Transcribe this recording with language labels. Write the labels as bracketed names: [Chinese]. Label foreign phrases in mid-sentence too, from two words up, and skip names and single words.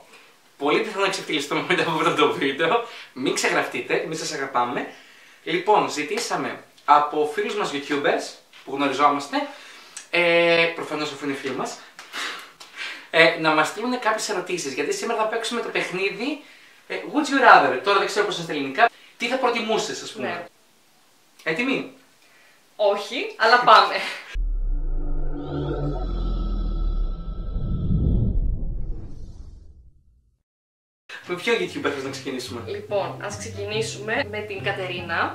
[Greek] Πολύ πιθανό να ξεφτυλιστούμε μετά από αυτό το βίντεο. Μην ξεγραφτείτε, εμείς σας αγαπάμε. Λοιπόν, ζητήσαμε από φίλους μας YouTubers που γνωριζόμαστε, προφανώς αφού είναι φίλοι μας, να μας στείλουν κάποιες ερωτήσεις. Γιατί σήμερα θα παίξουμε το παιχνίδι [English] Would you rather. [Greek] Τώρα δεν ξέρω πώς είναι στα ελληνικά. Τι θα προτιμούσες, ας πούμε. Ναι. Έτοιμοι? Όχι, αλλά πάμε. Με ποιο YouTuber θες να ξεκινήσουμε? Λοιπόν, ας ξεκινήσουμε με την Κατερίνα.